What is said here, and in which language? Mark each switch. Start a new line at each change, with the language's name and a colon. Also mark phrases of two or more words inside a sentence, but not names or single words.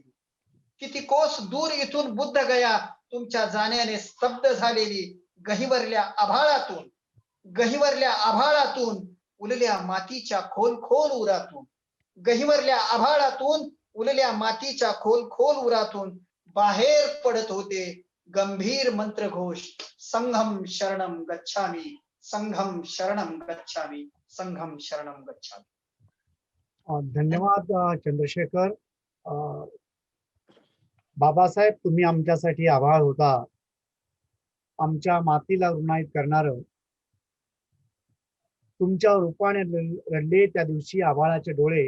Marathi: किती कोस दूर इथून बुद्ध गया तुमच्या जाण्याने स्तब्ध झालेली. गहिवरल्या आभाळातून, गहिवरल्या आभाळातून उलल्या मातीच्या खोल खोल उरातून, गहिवरल्या आभाळातून उलल्या मातीच्या खोल खोल उरातून बाहेर पडत होते गंभीर मंत्रघोष.
Pali: संघम शरणम गच्छामी, संघम शरणम गच्छामी, संघम शरणम गच्छामी.
Marathi: धन्यवाद चंद्रशेखर. बाबासाहेब तुम्ही आमच्यासाठी आभाळ होता. आमच्या मातीला ऋणाईत करणार. तुमच्या रूपाने रडले त्या दिवशी आभाळाचे डोळे.